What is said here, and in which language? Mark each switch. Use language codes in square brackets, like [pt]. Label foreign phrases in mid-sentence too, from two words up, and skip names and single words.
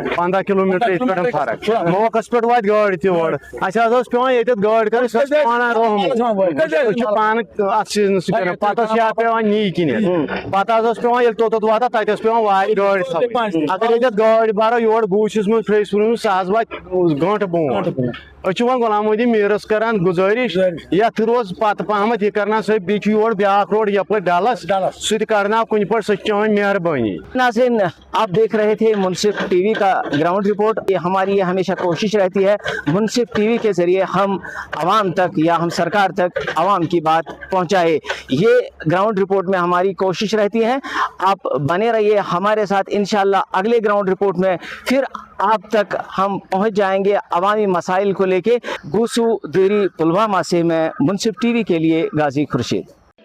[ks] 15 کِلوٗمیٖٹر یِتھ پٲٹھۍ فرق موقعس پٮ۪ٹھ واتہِ گٲڑۍ تہِ اورٕ اَسہِ حظ ٲس پیوان ییٚتٮ۪تھ گٲڑۍ کَرٕنۍ سۄ ٲس پانہٕ روہمُت أسۍ چھِ پانہٕ اَتھ سیٖزنَس کَران پَتہٕ ٲس یا پیوان نی کِنِتھ پَتہٕ حظ ٲس پیوان ییٚلہِ توٚتَتھ واتان تَتہِ ٲس پیوان وارِ گٲڑۍ تھاوٕنۍ اگر ییٚتٮ۪تھ گٲڑۍ بَرو یور گوٗسِس منٛز فرٛیس پوٗرِس سُہ حظ واتہِ گٲنٛٹہٕ برونٛٹھ أسۍ چھِ وۄنۍ غلام محی میٖرس کران گُزٲرِش یتھ روز پتہٕ پہمتھ یہِ کرنا سۭتۍ بیٚیہِ چھُ یور بیاکھ روڈ یپٲرۍ ڈلس سُہ تہِ کرناو کُنہِ پٲٹھۍ سۄ چھِ چٲنۍ مہربٲنی [ur] ناظرین آپ دیکھ رہے تھے منصف ٹی وی کا [en] ground report [ur] یہ ہماری ہمیشہ کوشش رہتی ہے منصف ٹی وی کے ذریعے ہم عوام تک یا ہم سرکار تک عوام کی بات پہنچائے یہ [en] ground report [ur] میں ہماری کوشش رہتی ہے آپ بنے رہیے ہمارے ساتھ انشاءاللہ اگلے [en] ground report [ur] میں پھر آپ تک ہم پہنچ جائیں گے عوامی مسائل کو لے کے گوسو دیری پلوامہ سے میں منصف ٹی وی کے لیے غازی خورشید